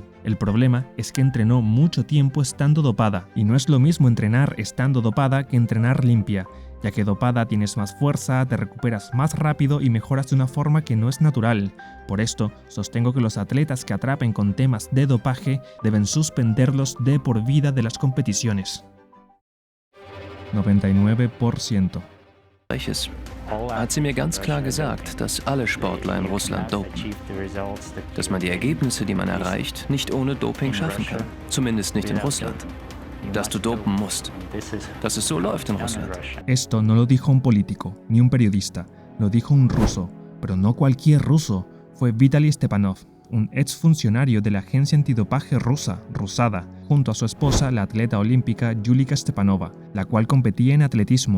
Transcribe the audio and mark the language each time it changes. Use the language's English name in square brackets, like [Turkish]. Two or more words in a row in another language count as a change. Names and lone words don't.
[Spanish] El problema es que entrenó mucho tiempo estando dopada, y no es lo mismo entrenar estando dopada que entrenar limpia, ya que dopada tienes más fuerza, te recuperas más rápido y mejoras de una forma que no es natural. Por esto, sostengo que los atletas que atrapen con temas de dopaje deben suspenderlos de por vida de las competiciones. 99%. [German] Hat sie mir ganz klar gesagt, dass alle Sportler in Russland dopen. Dass man die Ergebnisse, die man erreicht, nicht ohne Doping schaffen kann. Zumindest nicht in Russland. Dass du dopen musst. Dass es so läuft in Russland. [Spanish] Esto no lo dijo un político, ni un periodista. Lo dijo un ruso, pero no cualquier ruso. Fue Vitaly Stepanov, un exfuncionario de la agencia antidopaje rusa, Rusada, junto a su esposa, la atleta olímpica Yulia Stepanova, la cual competía en atletismo.